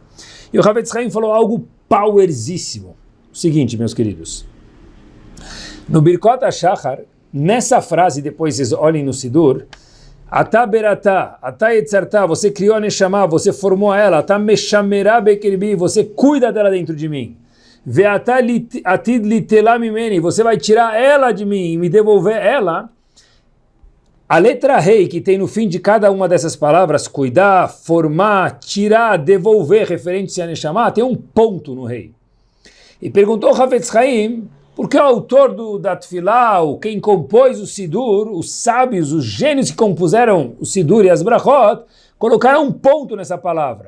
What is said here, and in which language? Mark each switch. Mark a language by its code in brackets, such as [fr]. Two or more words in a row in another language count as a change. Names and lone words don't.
[pt] E o Hafetz Haim falou algo powerzíssimo. O seguinte, meus queridos, no Birkot HaShachar, nessa frase, depois vocês olhem no Sidur, [he] אתה בראתה, אתה יצרתה, [pt] você criou a Neshama, você formou ela, [he] אתה משמרה בקרבי, [pt] você cuida dela dentro de mim. [he] ואתה עתיד ליטלה ממני, [pt] você vai tirar ela de mim e me devolver ela. A letra rei que tem no fim de cada uma dessas palavras, cuidar, formar, tirar, devolver, referente a Neshama, tem um ponto no rei. E perguntou Hafetz Haim, porque o autor da Tfilá, quem compôs o Sidur, os sábios, os gênios que compuseram o Sidur e as Brachot, colocaram um ponto nessa palavra.